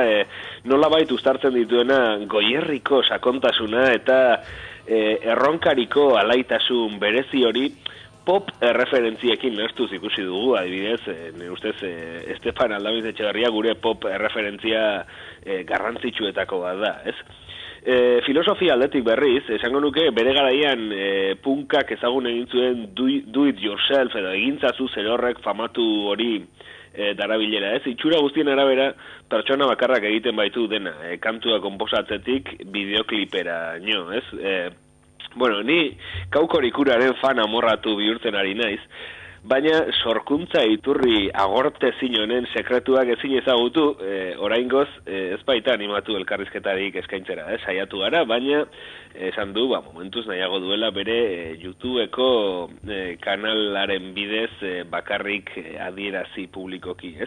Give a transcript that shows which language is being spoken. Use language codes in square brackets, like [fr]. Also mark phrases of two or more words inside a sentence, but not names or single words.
[eu] Nolabait uztartzen dituena goierriko sakontasuna eta erronkariko alaitasun berezi hori pop referentziekin lehestuz ikusi dugu, adibidez, nire ustez Estepan Aldamiz Etxeberria gure pop referentzia garrantzitsuetako bat da, ez? Filosofia aldetik berriz, esango nuke bere garaian punkak ezagun egin zuen [en] do it yourself [eu] edo egintzazu zerorrek famatu hori darabilera, ez? Itxura guztien arabera pertsona bakarrak egiten baitu dena, kantua konposatzetik bideoklipera nio, ez? Bueno, ni kaukorikuraren fan amorratu bihurtzen ari naiz, baina sorkuntza iturri agorte zinonen sekretuak ezin ezagutu, oraingoz ez baita animatu elkarrizketarik eskaintzera, saiatu gara, baina esan du, momentuz nahiago duela bere YouTubeko kanalaren bidez bakarrik adierazi publikoki, ez?